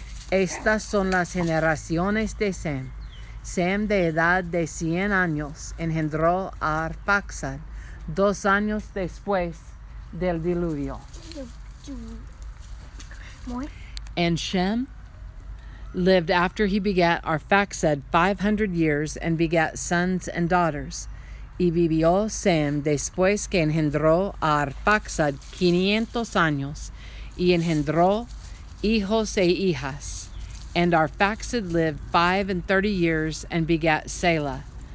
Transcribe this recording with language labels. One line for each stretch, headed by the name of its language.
Spanish: Estas son las generaciones de Sem. Sem, de edad de 100 años, engendró a Arphaxad 2 años después del diluvio.
English: And Shem lived after he begat Arphaxad 500 years, and begat sons and daughters.
Spanish: Y vivió Sem después que engendró a Arphaxad 500 años, y engendró hijos e hijas.
English: And Arphaxad lived 35 years, and begat Selah.